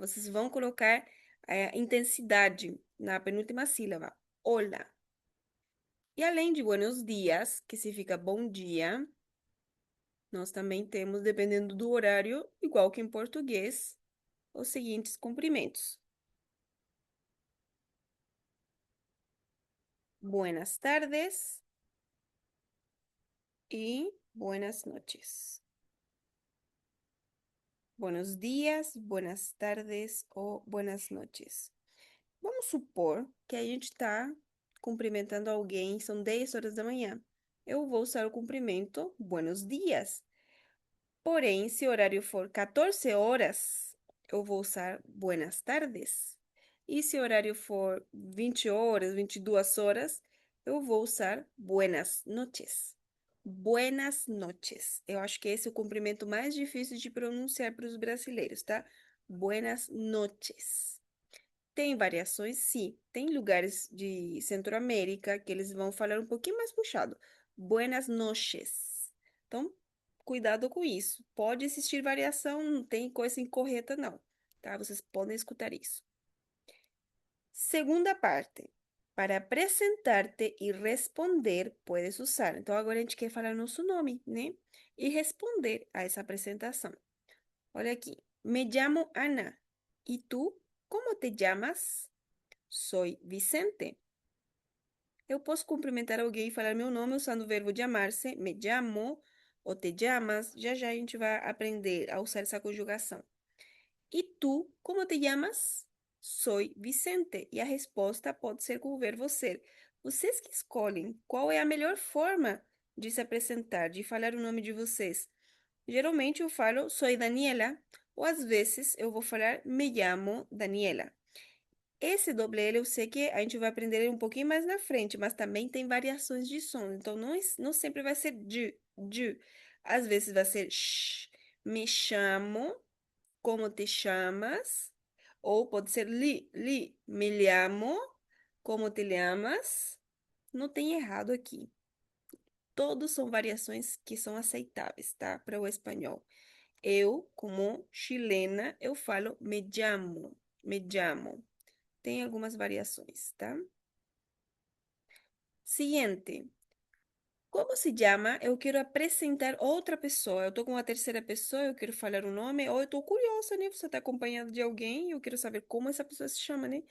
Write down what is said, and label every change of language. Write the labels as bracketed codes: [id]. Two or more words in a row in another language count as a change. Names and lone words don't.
[pt] Vocês vão colocar intensidade na penúltima sílaba, hola. E além de [es] buenos dias, [pt] que significa bom dia, nós também temos, dependendo do horário, igual que em português, os seguintes cumprimentos. [es] Buenas tardes y buenas noches. Buenos días, buenas tardes ou buenas noches. [pt] Vamos supor que a gente está cumprimentando alguém, são 10 horas da manhã. Eu vou usar o cumprimento [es] buenos dias. [pt] Porém, se o horário for 14 horas, eu vou usar [es] buenas tardes. [pt] E se o horário for 20 horas, 22 horas, eu vou usar [es] buenas noches. Buenas noches. [pt] Eu acho que esse é o cumprimento mais difícil de pronunciar para os brasileiros, tá? [es] Buenas noches. [pt] Tem variações, sim. Tem lugares de Centro-América que eles vão falar um pouquinho mais puxado. [es] Buenas noches. [pt] Então, cuidado com isso. Pode existir variação, não tem coisa incorreta, não. Tá? Vocês podem escutar isso. Segunda parte. Para apresentar-te e responder, [es] puedes usar. [pt] Então, agora a gente quer falar nosso nome, né? E responder a essa apresentação. Olha aqui. Me chamo Ana. E tu, como te chamas? [es] Soy Vicente. [pt] Eu posso cumprimentar alguém e falar meu nome usando o verbo chamar-se, [es] me llamo [pt] ou [es] te llamas. [pt] Já já a gente vai aprender a usar essa conjugação. [es] E tu, como te llamas? Soy Vicente. [pt] E a resposta pode ser com o verbo ser. Vocês que escolhem qual é a melhor forma de se apresentar, de falar o nome de vocês. Geralmente eu falo soy Daniela, ou às vezes eu vou falar [es] me llamo Daniela. [pt] Esse doble L eu sei que a gente vai aprender ele um pouquinho mais na frente, mas também tem variações de som. Então, não sempre vai ser de. Às vezes vai ser sh, me chamo, como te chamas? Ou pode ser [es] me llamo, como te llamas? [pt] Não tem errado aqui. Todos são variações que são aceitáveis, tá? Para o espanhol. Eu, como chilena, eu falo [es] me llamo, me llamo. [pt] Tem algumas variações, tá? Siguiente. Como se chama? Eu quero apresentar outra pessoa. Eu tô com uma terceira pessoa, eu quero falar o nome, ou eu tô curiosa, né? Você tá acompanhado de alguém, eu quero saber como essa pessoa se chama, né?